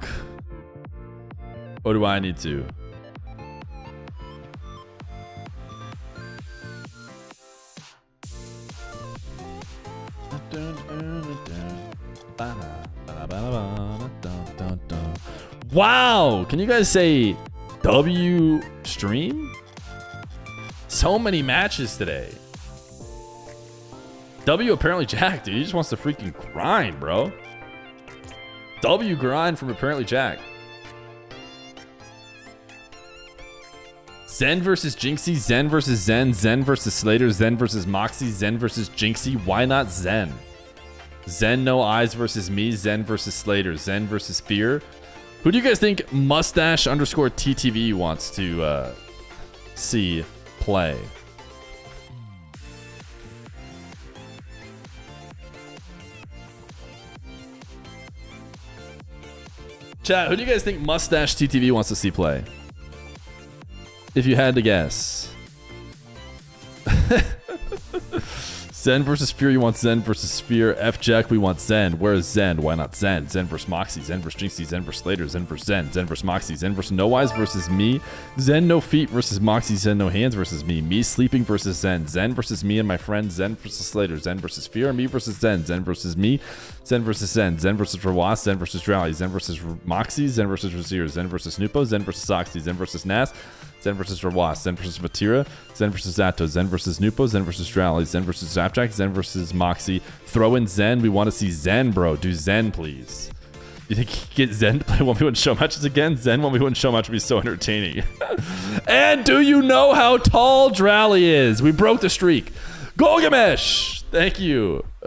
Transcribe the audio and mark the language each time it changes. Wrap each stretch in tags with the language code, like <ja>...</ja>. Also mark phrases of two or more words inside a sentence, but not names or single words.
<en>Or do I need to? Wow! Can you guys say W stream? So many matches today. W apparently jacked, dude. He just wants to freaking grind, bro. W grind from apparently Jack. Zen versus Jinxie, Zen versus Zen, Zen versus Slater, Zen versus Moxie, Zen versus Jinxie. Why not Zen? Zen no eyes versus me, Zen versus Slater, Zen versus Feer. Who do you guys think mustache underscore TTV wants to see play? Chat, who do you guys think mustache TTV wants to see play? If you had to guess. Zen versus Fear, you want Zen versus Fear. F Jack, we want Zen. Where is Zen? Why not Zen? Zen versus Moxie, Zen versus Jinxie, Zen versus Slater, Zen versus Zen, Zen versus Moxie, Zen versus No Eyes versus me. Zen no feet versus Moxie, Zen no hands versus me. Me sleeping versus Zen. Zen versus me and my friend. Zen versus Slater, Zen versus Fear. Me versus Zen. Zen versus me. Zen versus Zen. Zen versus Rawas. Zen versus Drowley. Zen versus Moxie. Zen versus Razir. Zen versus Nupo. Zen versus Soxy. Zen versus Nas. Zen versus Rawas, Zen versus Vatira, Zen versus Zato, Zen versus Nupo, Zen versus Drowley, Zen versus Zapjack, Zen versus Moxie. Throw in Zen. We want to see Zen, bro. Do Zen, please. You think he can get Zen to play 1v1 show matches again? Zen 1v1 show match would be so entertaining. And do you know how tall Drowley is? We broke the streak. Golgamesh! Thank you.</en>